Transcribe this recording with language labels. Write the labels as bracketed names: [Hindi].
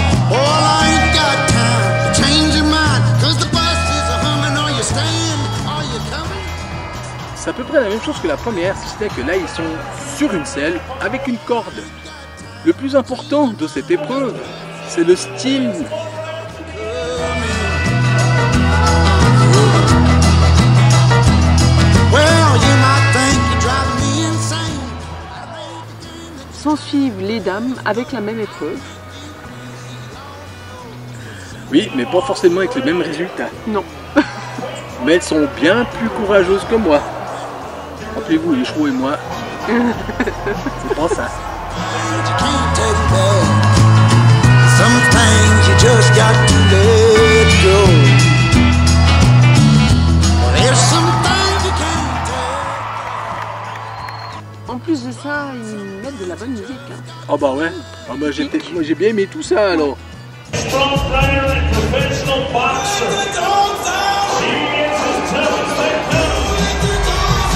[English] Well, I ain't got time to change your mind, 'cause the bus is a humming. Are you staying? Are you coming? [French] C'est à peu près la même chose que la première, si ce n'est que là ils sont sur une selle avec une corde. Le plus important de cette épreuve, c'est le style. [English] Well, you might think you're driving me insane. [French] S'en suivent les dames avec la même épreuve. Oui, mais pas forcément avec le même résultat. Non. Mais elles sont bien plus courageuses que moi. Rappelez-vous, les chevaux et moi, c'est pas ça. [English] You can't take back. Some things you just got to let go. Well, there's some things you can't take. [French] En plus de ça, ils mettent de la bonne musique. Hein. Ah bah ouais, ah bah moi j'ai bien aimé tout ça alors. [English] Strong fighter and professional boxer. She is as tough as they come.